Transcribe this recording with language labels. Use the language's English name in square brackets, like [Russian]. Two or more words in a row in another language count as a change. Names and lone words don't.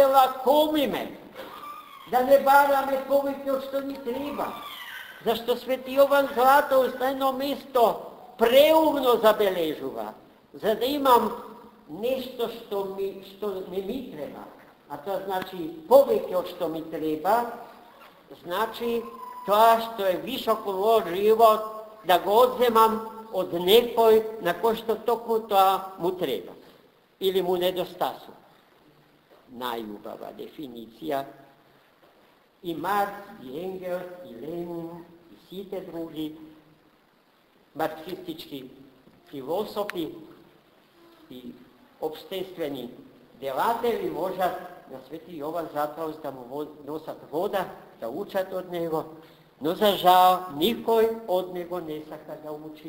[Macedonian] лакомиме, да не бараме повеќе од што ни треба, зашто Свети Јован Златоуст на едно место преумно забележува, за да имам нешто што не ми треба, а тоа значи повеќе од што ми треба, значи тоа што е високо во живот, да го одземам од некој на кој што токму тоа му треба или му недостасува. најљубава дефиниција. И Маркс, и Енгелс, и Ленин, и сви други марксистички филозофи и општествени делатели можда на Свети Јован заправо да му носат вода, да учат од њега, но за жал никој од њега не сака да учи.